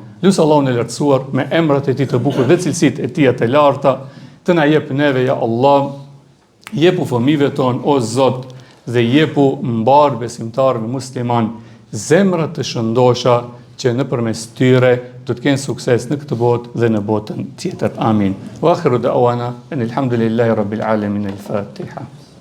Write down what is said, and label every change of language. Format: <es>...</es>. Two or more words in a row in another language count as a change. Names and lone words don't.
<sq>Lusë Allahun e lartësuar me emrat e tij të bukur dhe cilësitë e tij të larta, të na jep neve ja Allah, jepu fëmijëve ton o Zot dhe jepu mbar besimtarëve musliman zemra të shëndosha që nëpërmes tyre do të kenë sukses në këtë botë dhe në botën tjetër. Amin.</sq> <ar>وآخر دعوانا الحمد لله رب العالمين.</ar> <sq>Al-Fatiha.</sq>